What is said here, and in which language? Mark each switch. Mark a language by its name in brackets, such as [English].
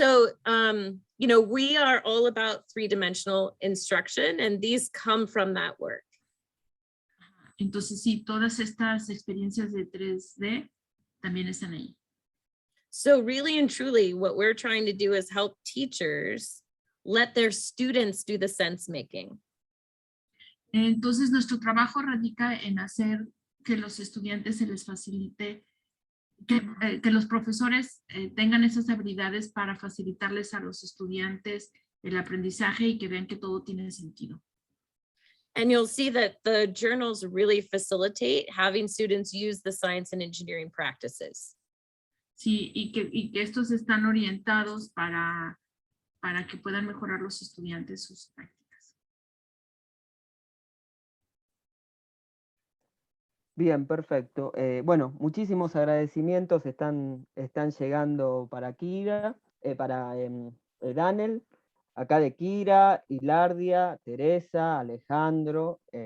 [English] So, you know, we are all about three-dimensional instruction, and these come from that work. [Spanish] Entonces, sí, todas estas experiencias de 3D también están ahí. [English] So really and truly, what we're trying to do is help teachers let their students do the sense making. [Spanish] Entonces, nuestro trabajo radica en hacer que los estudiantes se les facilite, que los profesores tengan esas habilidades para facilitarles a los estudiantes el aprendizaje y que vean que todo tiene sentido. [English] And you'll see that the journals really facilitate having students use the science and engineering practices. [Spanish] Sí, y que estos están orientados para que puedan mejorar los estudiantes sus prácticas. Bien, perfecto. Bueno, muchísimos agradecimientos están llegando para Kira, para DaNel, acá de Kira, Hilardia, Teresa, Alejandro.